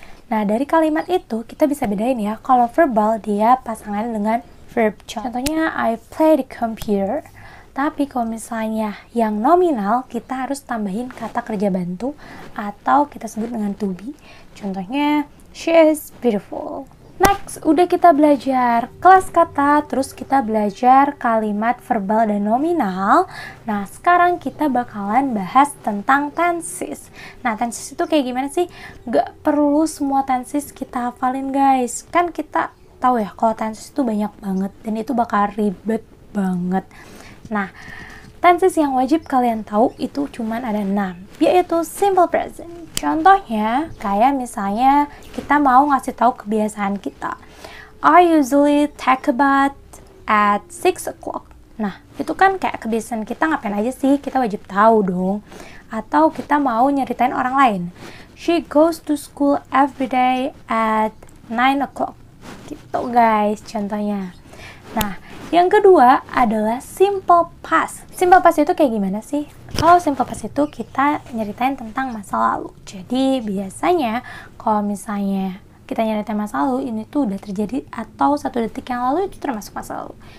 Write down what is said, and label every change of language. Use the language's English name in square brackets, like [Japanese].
[Indonesian] Nah, dari kalimat itu kita bisa bedain ya. Kalau verbal dia pasangan dengan verb. Contohnya [English] I play the computer. [Indonesian] Tapi kalau misalnya yang nominal kita harus tambahin kata kerja bantu atau kita sebut dengan to be. Contohnya [English] she is beautiful. [Indonesian] Next, udah kita belajar kelas kata, terus kita belajar kalimat verbal dan nominal. Nah, sekarang kita bakalan bahas tentang tenses. Nah, tenses itu kayak gimana sih? Gak perlu semua tenses kita hafalin guys. Kan kita tahu ya kalau tenses itu banyak banget dan itu bakal ribet banget. Nah, tenses yang wajib kalian tahu itu cuman ada 6, yaitu simple present. Contohnya, kayak misalnya kita mau ngasih tahu kebiasaan kita. [English] I usually take a bath at 6 o'clock. [Indonesian] Nah, itu kan kayak kebiasaan kita ngapain aja sih, kita wajib tahu dong. Atau kita mau nyeritain orang lain. [English] She goes to school every day at 9 o'clock. [Indonesian] Gitu guys, contohnya. Nah, yang kedua adalah simple past. Simple past itu kayak gimana sih? Kalau simple past itu kita nyeritain tentang masa lalu. Jadi biasanya kalau misalnya kita nyeritain masa lalu, ini tuh udah terjadi atau 1 detik yang lalu, itu termasuk masa lalu.